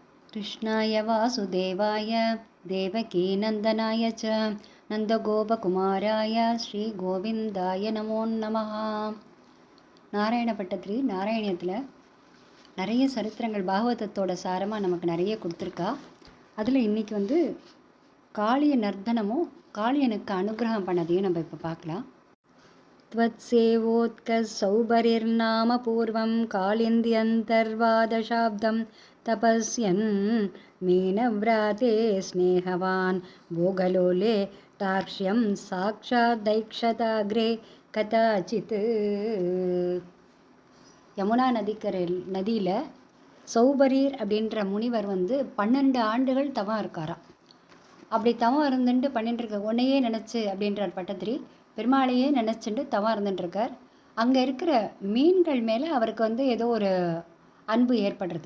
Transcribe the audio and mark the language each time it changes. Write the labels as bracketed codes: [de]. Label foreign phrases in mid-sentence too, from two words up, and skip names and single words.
[sa] कृष्णाय वासुदेवाय देवकीनन्दनाय च नन्दगोपकुमाराय श्रीगोविन्दाय नमो नमः. [ta] நாராயண பட்டத்திரி நாராயணியத்தில் நிறைய சரித்திரங்கள் பாகவதத்தோட சாரமாக நமக்கு நிறைய கொடுத்துருக்கா. அதில் இன்றைக்கி காளிய நர்த்தனமும் காளியனுக்கு அனுகிரகம் பண்ணதையும் நம்ம இப்போ பார்க்கலாம். [sa] त्वत्सेवोत्कसौबरिर्नाम पूर्वं कालिन्द्यन्तर्वादशाब्दं तपस्यन् मीनव्राते स्नेहवान् भोगलोले तार्क्ष्यं साक्षादैक्षताग्रे कदाचित्. [ta] யமுனா நதியில் சௌபரீர் அப்படின்ற முனிவர் 12 ஆண்டுகள் தவம் இருக்காராம். அப்படி தவம் இருந்துட்டு பண்ணிட்டு இருக்க உன்னையே நினச்சி அப்படின்றார் பட்டத்திரி. பெருமாளையே நினச்சிட்டு தவம் இருந்துட்டுருக்கார். அங்கே இருக்கிற மீன்கள் மேலே அவருக்கு ஏதோ ஒரு அன்பு ஏற்படுறது.